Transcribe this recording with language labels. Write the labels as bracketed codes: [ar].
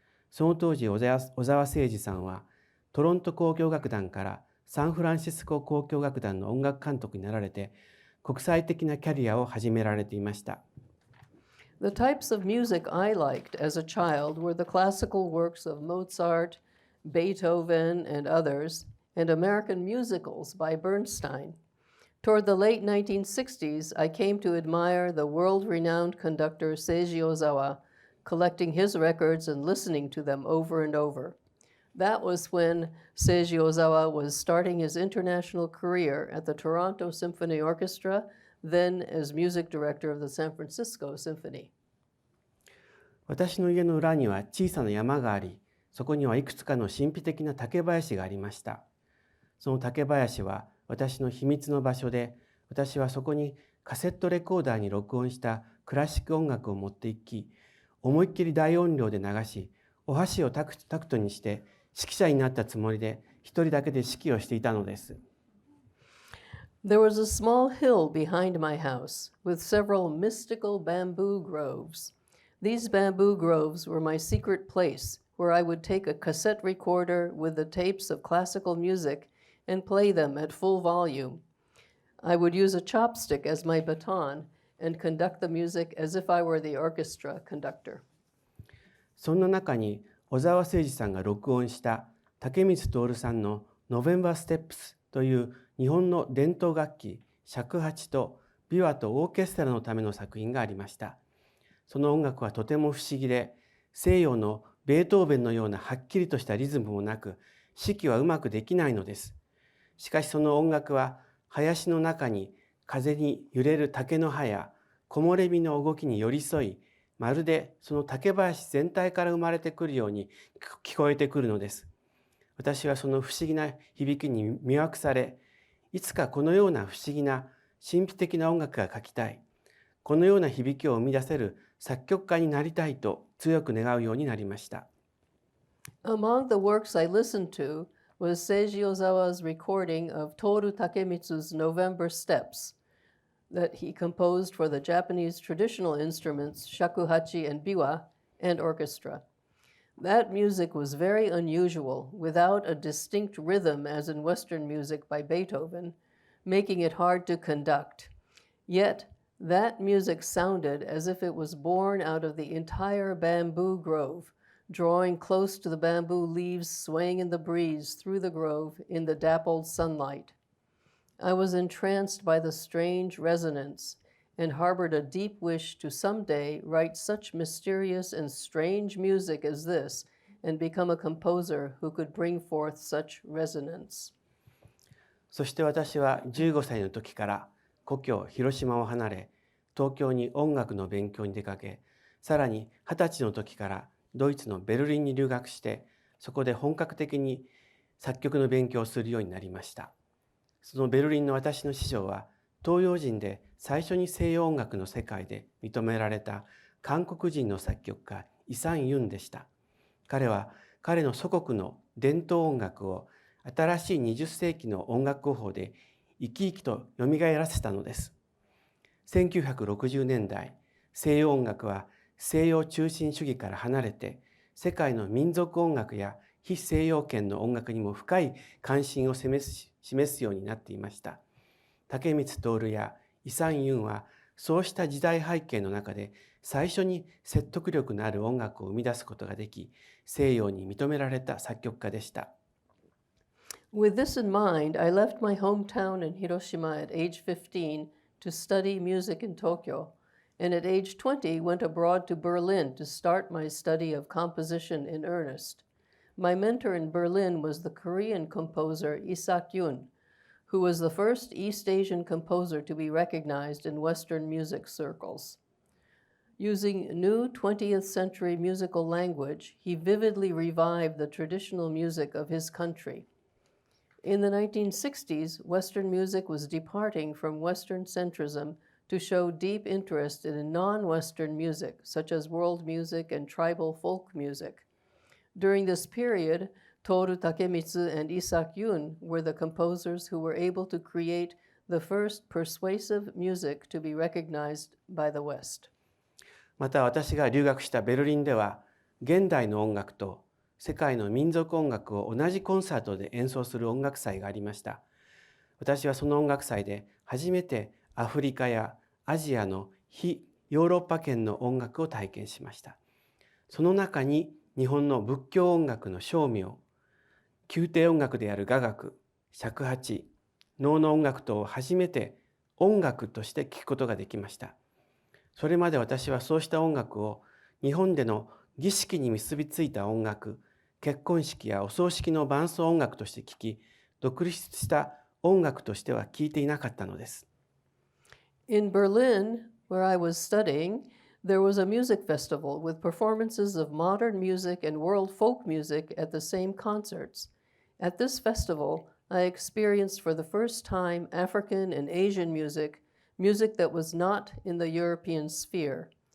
[ja] その当時、小沢誠二さんは、トロント交響楽団からサンフランシスコ交響楽団の音楽監督になられて、国際的なキャリアを始められていました。 [en] The types of music I liked as a child were the classical works of Mozart, Beethoven, and others, and American musicals by Bernstein. Toward the late 1960s, I came to admire the world-renowned conductor Seiji Ozawa, collecting his records and listening to them over and over. That was when Seiji Ozawa was starting his international career at the Toronto Symphony Orchestra, then as music director of the San Francisco Symphony. [ja] 私の家の裏には小さな山があり、そこにはいくつかの神秘的な竹林がありました。その竹林は私の秘密の場所で、私はそこにカセットレコーダーに録音したクラシック音楽を持っていき、思いっきり大音量で流し、お箸をタクトにして指揮者になったつもりで一人だけで指揮をしていたのです。 [en] There was a small hill behind my house with several mystical bamboo groves. These bamboo groves were my secret place where I would take a cassette recorder with the tapes of classical music and play them at full volume. I would use a chopstick as my baton and conduct the music as if I were the orchestra conductor. [ja] そんな中に小沢誠二さんが録音した竹光徹さんのノベンバーステップスという日本の伝統楽器尺八と琵琶とオーケストラのための作品がありました。その音楽はとても不思議で、西洋のベートーベンのようなはっきりとしたリズムもなく、指揮はうまくできないのです。しかしその音楽は林の中に風に揺れる竹の葉や木漏れ日の動きに寄り添い、まるでその竹林全体から生まれてくるように聞こえてくるのです。私はその不思議な響きに魅惑され、いつかこのような不思議な神秘的な音楽が書きたい、このような響きを生み出せる作曲家になりたいと強く願うようになりました。 [en] Among the works I listened to was Seiji Ozawa's recording of Toru Takemitsu's November Steps that he composed for the Japanese traditional instruments shakuhachi and biwa and orchestra. That music was very unusual, without a distinct rhythm as in Western music by Beethoven, making it hard to conduct. Yet, that music sounded as if it was born out of the entire bamboo grove, drawing close to the bamboo leaves swaying in the breeze through the grove in the dappled sunlight. I was entranced by the strange resonance and harbored a deep wish to someday write such mysterious and strange music as this and become a composer who could bring forth such resonance. [ja] そして私は15歳の時から故郷広島を離れ、東京に音楽の勉強に出かけ、さらに20歳の時からドイツのベルリンに留学して、そこで本格的に作曲の勉強をするようになりました。そのベルリンの私の師匠は、東洋人で最初に西洋音楽の世界で認められた韓国人の作曲家イ・サン・ユンでした。彼は彼の祖国の伝統音楽を新しい20世紀の音楽語法で生き生きとよみがえらせたのです。 1960年代、西洋音楽は西洋中心主義から離れて、世界の民族音楽や非西洋圏の音楽にも深い関心を示すようになっていました。竹光徹やイ・サン・ユンは、そうした時代背景の中で最初に説得力のある音楽を生み出すことができ、西洋に認められた作曲家でした。 [en] With this in mind, I left my hometown in Hiroshima at age 15 to study music in Tokyo, and at age 20 went abroad to Berlin to start my study of composition in earnest. My mentor in Berlin was the Korean composer Isak Yun, who was the first East Asian composer to be recognized in Western music circles. Using new 20th century musical language, he vividly revived the traditional music of his country. In the 1960s, Western music was departing from Western centrism to show deep interest in non-Western music, such as world music and tribal folk music. During this period, Toru Takemitsu and Isak Yun were the composers who were able to create the first persuasive music to be recognized by the West. [ja] また私が留学したベルリンでは、現代の音楽と世界の民族音楽を同じコンサートで演奏する音楽祭がありました。私はその音楽祭で初めてアフリカやアジアの非ヨーロッパ圏の音楽を体験しました。その中に日本の仏教音楽の声明、宮廷音楽である雅楽、尺八、能の音楽とを初めて音楽として聴くことができました。それまで私はそうした音楽を日本での儀式に結びついた音楽、結婚式やお葬式の伴奏音楽として聴き、独立した音楽としては聴いていなかったのです。 [en] In Berlin, where I was studying, there was a music festival with performances of modern music and world folk music at the same concerts. At this festival, I experienced for the first time African and Asian music, music that was not in the European sphere.